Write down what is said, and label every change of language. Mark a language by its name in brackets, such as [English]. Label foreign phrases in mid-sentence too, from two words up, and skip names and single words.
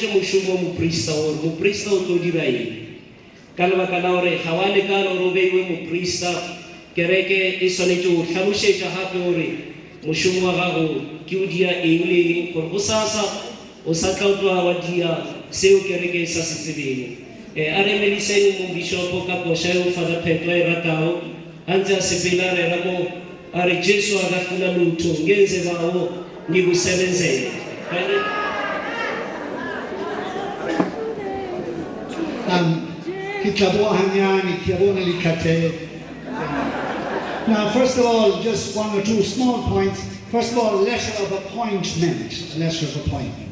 [Northern Sotho] mošomo wa moprista hore moprista o tlo dira eng ka lebaka la hore ga wa lekana hore o beiwe moprista kereke e swanetse go tlhalosetsa gape hore mošomo wa gago ke o dia eng le eng gore go sasa o sa tla o tloga wa dia seo kereke e sa se tsebeng a re emediseng mo bishopo ka koša eo Father Pheto a e ratago a ntse a sepele a rera mo a re Jesu a [Zulu] ka funa lutho ngenze bawo ngikusebenzele [English] Now, first of all, just one or two small points. First of all, letter of appointment. Letter of appointment.